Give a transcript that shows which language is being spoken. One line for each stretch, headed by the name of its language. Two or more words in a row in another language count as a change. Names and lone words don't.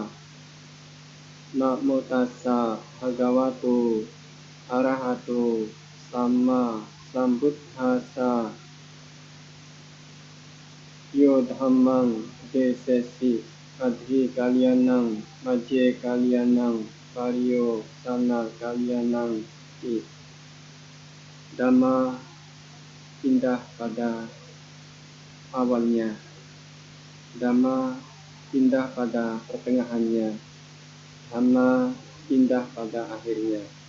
Pali: Namo tassa bhagavato arahato samma sambuddhassa. Yo dhammang desesi adhi kalyanang majje kalyanang pariyo sana kalyanang ti.
Indonesian: Dhamma indah pada awalnya, Dhamma indah pada pertengahannya, Dhamma indah pada akhirnya.